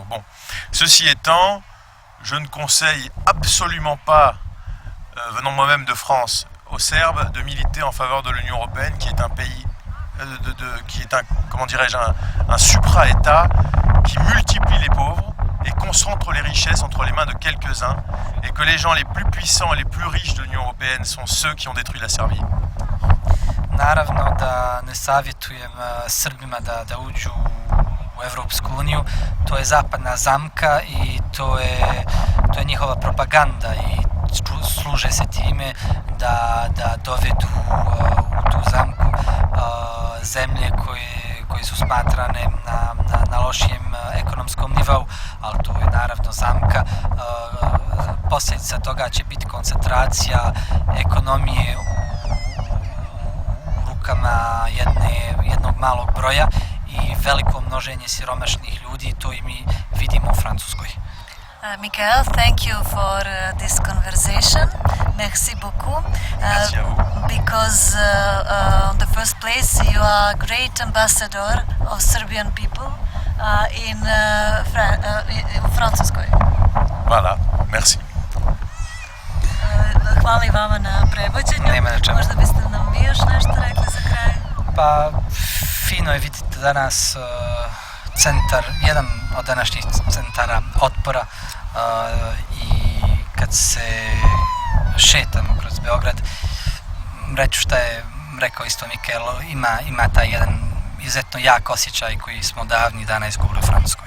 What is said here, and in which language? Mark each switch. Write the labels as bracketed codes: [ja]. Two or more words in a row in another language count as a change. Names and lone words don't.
[fr] Bon, ceci étant, je ne conseille absolument pas, venant moi-même de France, aux Serbes de militer en faveur de l'Union européenne, qui est un pays, qui est un supra-État qui multiplie les pauvres et concentre les richesses entre les mains de quelques-uns, et que les gens les plus puissants et les plus riches de l'Union européenne sont ceux qui ont détruit la Serbie. [sr] Naravno da ne savjetujem Srbima da uđu u Evropsku uniju, to je zapadna zamka i to je njihova propaganda i služe se time da dovedu u tu zamku zemlje koje su smatrane na lošijem ekonomskom nivou, ali to je naravno zamka. Posljedica toga će biti koncentracija ekonomije u rukama jednog malog broja i veliko množenje siromašnih ljudi, to i mi vidimo u Francuskoj. [en] Michael, thank you for this conversation. [fr] Merci beaucoup. Merci à vous. [en] Because on the first place, you are a great ambassador of Serbian people in Francuskoj. [fr] Voilà, merci. [sr] Hvala i vama na prevođenju. Nema na čemu. Možda biste nam vi još nešto rekli za kraj? Pa, fino je vidjeti danas centar, jedan od današnjih centara otpora i kad se šetamo kroz Beograd, reću šta je rekao isto Mikel, ima taj jedan izuzetno jak osjećaj koji smo davnih dana izgubili u Francuskoj.